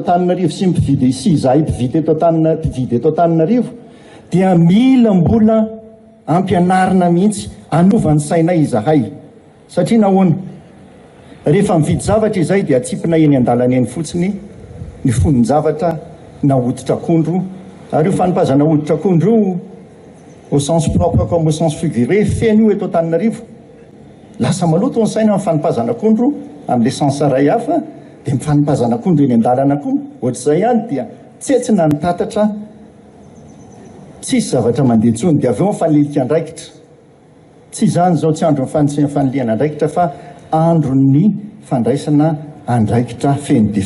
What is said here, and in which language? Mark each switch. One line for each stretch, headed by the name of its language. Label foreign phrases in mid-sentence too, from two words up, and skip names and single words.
Malagasy: Antananarivo sy mipividy sy izahay mpividy eto Antananarivo dia mila mbola ampianarina mihitsy anovan'ny sainay izahay satria nahoana rehefa mividy zavatra izay dia atsipina eny an-dalana eny fotsiny ny fonony zavatra na hoditra akondro ary io fanimpazana hoditra akondro io
French: au sens propre comme au sens figuré
Malagasy: feno io eto Antananarivo lasa maloto ny saina amin'ny fanimpazana akondro amin'
French: le sens
Malagasy: ray hafa dia mifanimpazana akondro eny an-dalana koa ohatr'izay ihany dia tsetsina ny tatatra tsisy zavatra mandeha tsony dia avy eo mifanilika andraikitra tsy izany zao tsy andro faniliana andraikitra fa andro ny fandraisana andraikitra feno dia